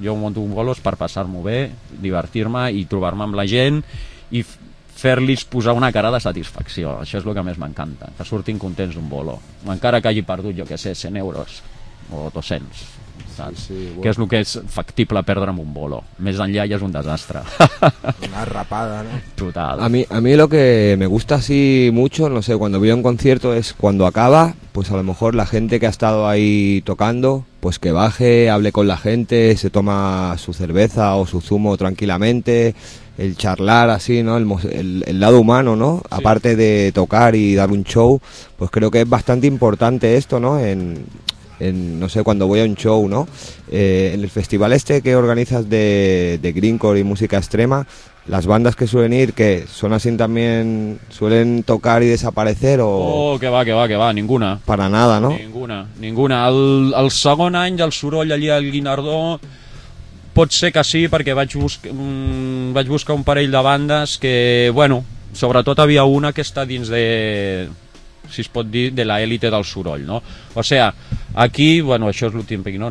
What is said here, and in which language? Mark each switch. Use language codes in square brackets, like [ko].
[ca] Jo monto un bolos per passar-m'ho bé, divertir-me i trobar-me amb la gent i fer-los posar una cara de satisfacció. Això és el que més m'encanta, que surtin contents d'un bolo, encara que hagi perdut, jo què sé, 100 euros o 200, saps? Sí, sí, bueno. Que és el que és factible perdre amb un bolo. Més enllà ja és un desastre. Una rapada, no? Total. [es] A mi lo que me gusta así mucho, no sé, cuando voy a un concierto es cuando acaba... pues a lo mejor la gente que ha estado ahí tocando, pues que baje, hable con la gente, se toma su cerveza o su zumo tranquilamente, el charlar así, ¿no? El lado humano, ¿no? Sí. Aparte de tocar y dar un show, pues creo que es bastante importante esto, ¿no? En no sé, cuando voy a un show, ¿no? En el festival este que organizas de Greencore y música extrema, las bandas que suelen ir, que son así también, suelen tocar y desaparecer o... Oh, que va, ninguna. Para nada, ¿no? Ninguna. [ca] El segon any del soroll allí al Guinardó, pot ser que sí, perquè vaig buscar un parell de bandes que, bueno, sobretot havia una que està dins de... si es pot dir, de l'elite del soroll, no? O sea, aquí, bueno, això és l'últim, no?